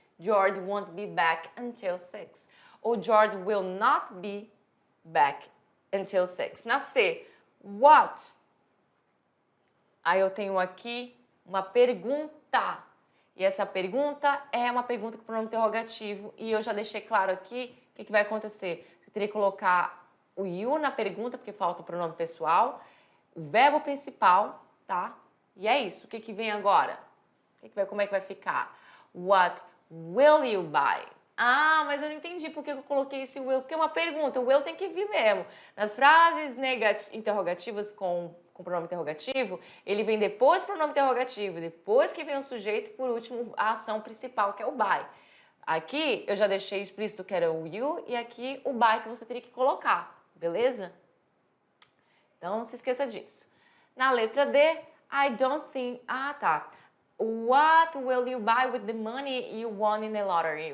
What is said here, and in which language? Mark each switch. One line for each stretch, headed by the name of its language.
English: George won't be back until 6. Ou George will not be back until 6.
Portuguese: Na C, what? Aí eu tenho aqui uma pergunta. E essa pergunta é uma pergunta com pronome interrogativo. E eu já deixei claro aqui o que vai acontecer. Você teria que colocar o you na pergunta, porque falta o pronome pessoal. O verbo principal, tá? E é isso. O que vem agora? Como é que vai ficar?
English: What will you buy?
Portuguese: Ah, mas eu não entendi por que eu coloquei esse will. Porque é uma pergunta. O will tem que vir mesmo. Nas frases interrogativas com pronome interrogativo, ele vem depois do pronome interrogativo, depois que vem o sujeito, por último, a ação principal, que é o buy. Aqui, eu já deixei explícito que era o you, e aqui o buy que você teria que colocar, beleza? Então, não se esqueça disso. Na letra D,
English: I don't think...
Portuguese: Ah, tá.
English: What will you buy with the money you won in the lottery?